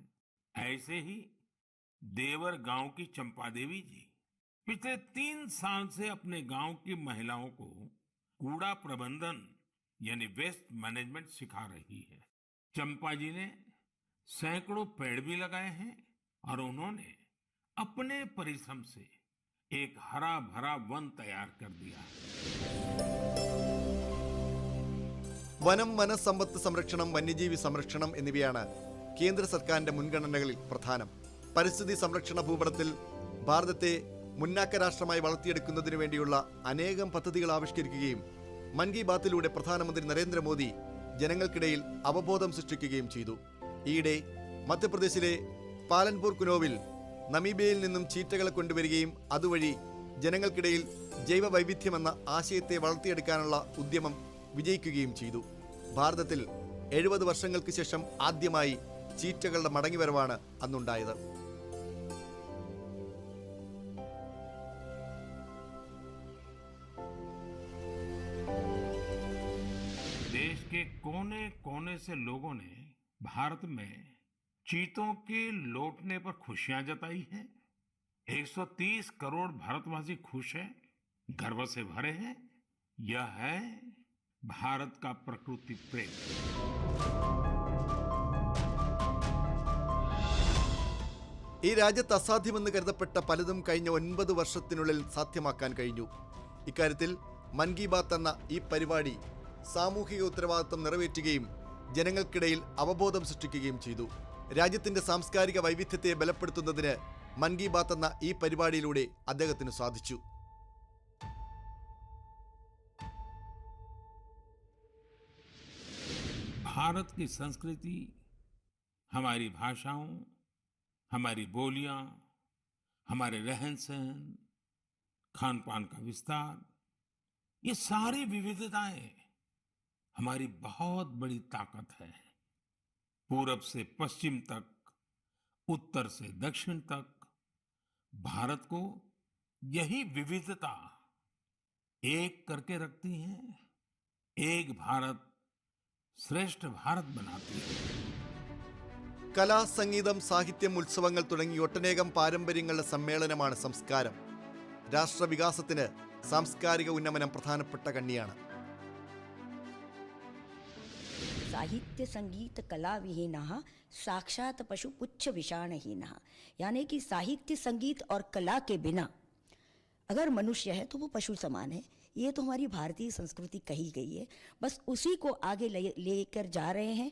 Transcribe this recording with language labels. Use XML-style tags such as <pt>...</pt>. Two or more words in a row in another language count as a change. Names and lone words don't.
<hi>ऐसे ही देवर गांव की चंपा देवी जी पिछले 3 साल से अपने गांव की महिलाओं को कूड़ा प्रबंधन यानी</hi> <en>waste management</en> <hi>सिखा रही है। चंपा जी ने सैकड़ों पेड़ भी लगाए हैं और उन्होंने अपने परिश्रम से एक हरा भरा वन तैयार कर दिया है।</hi> <ml>വനം, വനസമ്പത്ത് സംരക്ഷണം, വന്യജീവി സംരക്ഷണം എന്നിവയാണ് കേന്ദ്ര സർക്കാരിന്റെ മുൻഗണനകളിൽ പ്രധാനം. പരിസ്ഥിതി സംരക്ഷണ ഭൂപടത്തിൽ ഭാരതത്തെ മുന്നാക്ക രാഷ്ട്രമായി വളർത്തിയെടുക്കുന്നതിനു വേണ്ടിയുള്ള അനേകം പദ്ധതികൾ ആവിഷ്കരിക്കുകയും മൻ കി ബാത്തിലൂടെ പ്രധാനമന്ത്രി നരേന്ദ്രമോദി ജനങ്ങൾക്കിടയിൽ അവബോധം സൃഷ്ടിക്കുകയും ചെയ്തു. ഈയിടെ മധ്യപ്രദേശിലെ പാലൻപൂർ കുനോവിൽ നമീബിയയിൽ നിന്നും ചീറ്റകളെ കൊണ്ടുവരികയും അതുവഴി ജനങ്ങൾക്കിടയിൽ ജൈവ വൈവിധ്യമെന്ന ആശയത്തെ വളർത്തിയെടുക്കാനുള്ള ഉദ്യമം വിജയിക്കുകയും ചെയ്തു. ഭാരതത്തിൽ 70 വർഷങ്ങൾക്ക് ശേഷം ആദ്യമായി ചീറ്റകളുടെ മടങ്ങിവരവാണ് അന്നുണ്ടായത്.</ml> <hi>देश के कोने कोने से लोगों ने भारत में चीतों के लौटने पर खुशियां जताई हैं। 130 करोड़ भारतवासी खुश हैं, गर्व से भरे हैं। यह है भारत का प्रकृति प्रेम।</hi> <ml>ഈ രാജ്യത്ത് അസാധ്യമെന്ന് കരുതപ്പെട്ട പലതും കഴിഞ്ഞ 9 വർഷത്തിനുള്ളിൽ സാധ്യമാക്കാൻ കഴിഞ്ഞു. ഇക്കാര്യത്തിൽ മൻ കി ബാത്ത് എന്ന ഈ പരിപാടി സാമൂഹിക ഉത്തരവാദിത്വം നിറവേറ്റുകയും ജനങ്ങൾക്കിടയിൽ അവബോധം സൃഷ്ടിക്കുകയും ചെയ്തു. രാജ്യത്തിന്റെ സാംസ്കാരിക വൈവിധ്യത്തെ ബലപ്പെടുത്തുന്നതിന് മൻ കി ബാത്ത് എന്ന ഈ പരിപാടിയിലൂടെ അദ്ദേഹത്തിന് സാധിച്ചു.</ml> <hi>भारत की संस्कृति, हमारी भाषाओं, हमारी बोलियां, हमारे रहन सहन, खान पान का विस्तार, ये सारी विविधताएं हमारी बहुत बड़ी ताकत है. पूरब से पश्चिम तक, उत्तर से दक्षिण तक भारत को यही विविधता एक करके रखती है, एक भारत श्रेष्ठ भारत बनाती है.</hi> <ml>കല, സംഗീതം, സാഹിത്യം, ഉത്സവങ്ങൾ തുടങ്ങി ഒട്ടനേകം പാരമ്പര്യങ്ങളുടെ സമ്മേളനമാണ് സംസ്കാരം. രാഷ്ട്രവികാസത്തിന് സാംസ്കാരിക ഉന്നമനം പ്രധാനപ്പെട്ട കണ്ണിയാണ്.</ml> <sa>साहित्य संगीत कला विहीनः साक्षात पशु पुच्छ विषाणहीनः,</sa> <hi>यानी कि साहित्य संगीत और कला के बिना अगर मनुष्य है तो वो पशु समान है. ये तो हमारी भारतीय संस्कृति कही गई है, बस उसी को आगे लेकर जा रहे हैं.</hi>